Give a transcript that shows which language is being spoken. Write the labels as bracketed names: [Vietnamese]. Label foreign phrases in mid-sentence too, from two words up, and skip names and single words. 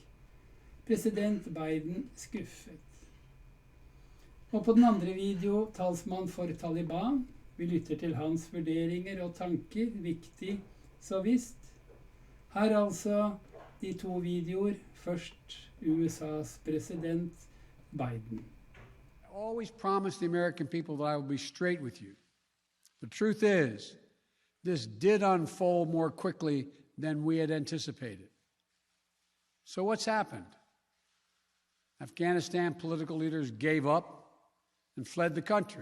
[Norwegian] President Biden skuffet. Og på den andre video, talsmann for Taliban, vi lytter til hans vurderinger og tanker, viktig så visst. Her altså de to videoer, først USAs president Biden. [English] I always promised the American people that I would be straight with you. The truth is, this did unfold more quickly than we had anticipated. So what's happened? Afghanistan political leaders gave up and fled the country.